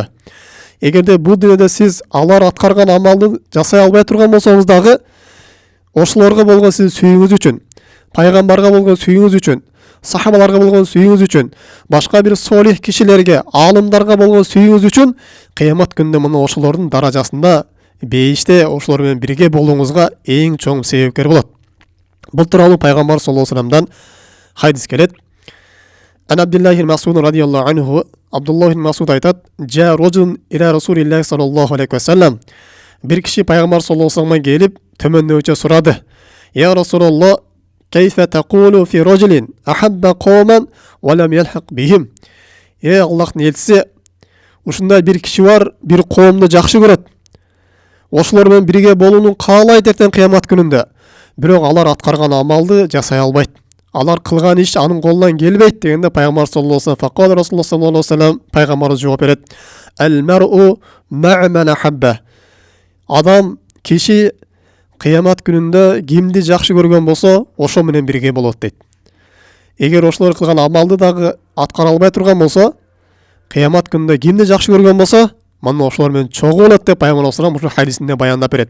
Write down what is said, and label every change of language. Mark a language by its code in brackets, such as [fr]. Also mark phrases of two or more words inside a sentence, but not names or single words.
[ky] Эгерде бул дүйнөдө сиз алар аткарган амалды жасай албай турган болсоңуз дагы, ошолорго болгон сиздин сүйүүңүз үчүн, пайгамбарга болгон сүйүүңүз үчүн, сахабаларга болгон сүйүүңүз үчүн, башка бир солих кишилерге, аалымдарга болгон сүйүүңүз үчүн кыямат күнүндө мына ошолордун даражасында бейиште ошолор менен бирге болууңузга эң чоң себепкер болот. Бул тууралуу пайгамбар [ar] صلى الله عليه وسلم [ky] хадис келет. [ar] عن عبد الله بن مسعود رضي الله عنه عبد الله بن مسعود айтат: "جاء رجل إلى رسول الله صلى الله عليه وسلم." [ky] Бир киши пайгамбар [ar] صلى الله عليه وسلم [ky] келип, төмөндөчө сурады: [ar] "يا رسول الله كيف تقول في رجل أحب قوما ولم يلحق بهم?" [ky] Аллахтын элчиси, ушундай бир киши бар, бир коомду жакшы көрөт. Ошолор менен бирге болууну каалайт эртең кыямат күнүндө. Бирок алар аткарган амалды жасай албайт. Алар кылган иш анын колунан келбейт дегенде пайгамбар [ar] صلى الله عليه وسلم فقال رسول الله صلى الله عليه وسلم, [ky] пайгамбарыбыз жооп берет: [ar] "المرء مع من أحب." [ky] Адам, киши кыямат күнүндө кимди жакшы көргөн болсо, ошо менен бирге болот дейт. Эгер ошолор кылган амалды дагы аткара албай турган болсо, кыямат күнүндө кимди жакшы көргөн болсо, мына ошолор менен чогуу болот деп пайгамбар [ar] صلى الله عليه وسلم [ky] ушул хадисинде баяндап берет.